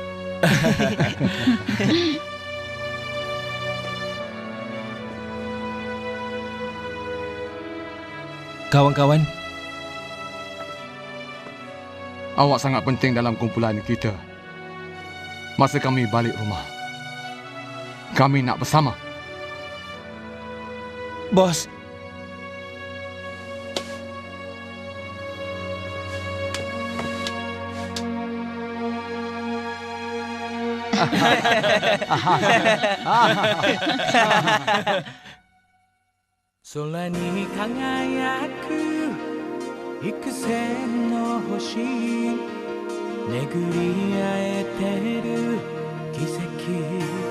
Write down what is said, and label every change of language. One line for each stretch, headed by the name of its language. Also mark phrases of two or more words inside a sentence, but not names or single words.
Malay: Kawan-kawan, Awak sangat penting dalam kumpulan kita. Masa kami balik rumah, kami nak bersama. Bos,
Japanese: 空に輝く幾千の星、巡り合えてる奇跡、